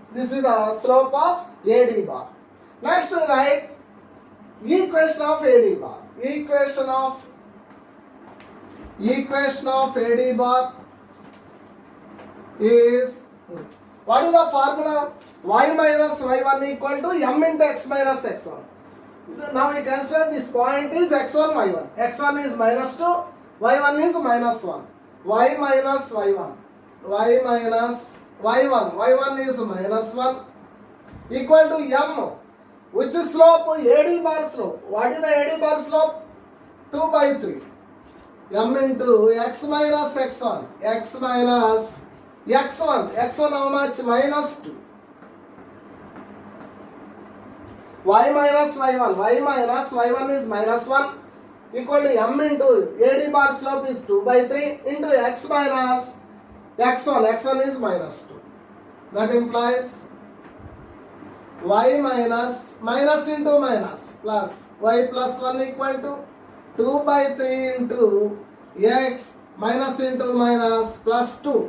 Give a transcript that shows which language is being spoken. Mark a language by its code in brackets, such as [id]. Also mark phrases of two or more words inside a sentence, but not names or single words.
[en] This is the slope of AD bar. Next we write equation of AD bar. Equation of AD bar is, what is the formula? Y minus y1 equal to m into x minus x1. Now we consider this point is x1 y1. x1 is minus 2, y1 is minus 1. Y minus y1. Y minus y1. y1 is minus 1 equal to m. Which is slope? AD bar slope. What is the AD bar slope? 2 by 3. M into x minus x1. X minus x1. x1 how much? Minus 2. Y minus y1. Y minus y1 is minus 1 equal to m into AD bar slope is 2 by 3 into x minus x1. x1 is minus 2. That implies y minus minus into minus plus y plus 1 equal to 2 by 3 into x minus into minus plus 2.